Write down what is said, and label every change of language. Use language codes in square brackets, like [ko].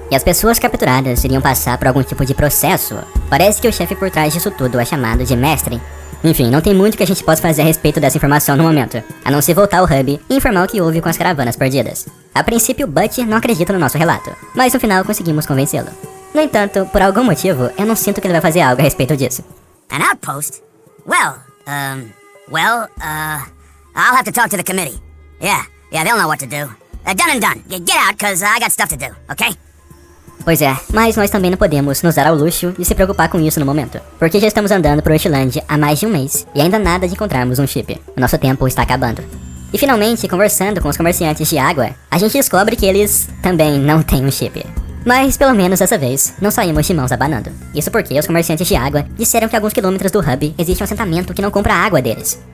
[pt] E as pessoas capturadas iriam passar por algum tipo de processo. Parece que o chefe por trás disso tudo é chamado de mestre. Enfim, não tem muito que a gente possa fazer a respeito dessa informação no momento, a não ser voltar ao hub e informar o que houve com as caravanas perdidas. A princípio, Butch não acredita no nosso relato, mas no final conseguimos convencê-lo. No entanto, por algum motivo, eu não sinto que ele vai fazer algo a respeito disso. [en] An outpost? Well, I'll have to talk to the committee. Yeah, they'll know what to do. Done and done. Get out, cause I got stuff to do, okay? [pt] Pois é, mas nós também não podemos nos dar ao luxo de se preocupar com isso no momento, porque já estamos andando por Westland há mais de um mês e ainda nada de encontrarmos um chip. O nosso tempo está acabando. E finalmente, conversando com os comerciantes de água, a gente descobre que eles também não têm um chip. Mas pelo menos dessa vez, não saímos de mãos abanando. Isso porque os comerciantes de água disseram que a alguns quilômetros do hub existe um assentamento que não compra a água deles.